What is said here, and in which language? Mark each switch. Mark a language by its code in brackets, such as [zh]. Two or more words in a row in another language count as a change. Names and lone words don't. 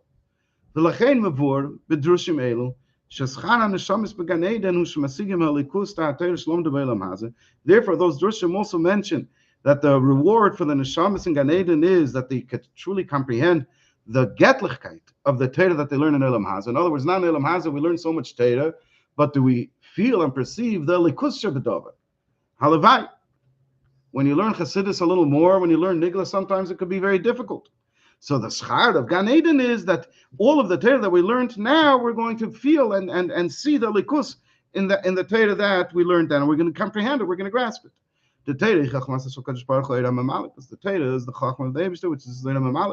[en] Therefore, those drushim also mention that the reward for the neshamas in Gan Eden is that they could truly comprehend the getlichkeit of the Torah that they learn in [he] עולם הזה. [en] In other words, not in [he] עולם הזה [en] we learn so much Torah, but do we feel and perceive the [he] ליקוס שבדבר? [en] Halavai. When you learn Chassidus a little more, when you learn Nigla, sometimes it could be very difficult. So the schar of Gan Eden is that all of the Torah that we learned now, we're going to feel and see the likus in the Torah that we learned then, and we're going to comprehend it, we're going to grasp it. The Torah is the Torah is the Chachma of the Eibishter, which is the Mamalik.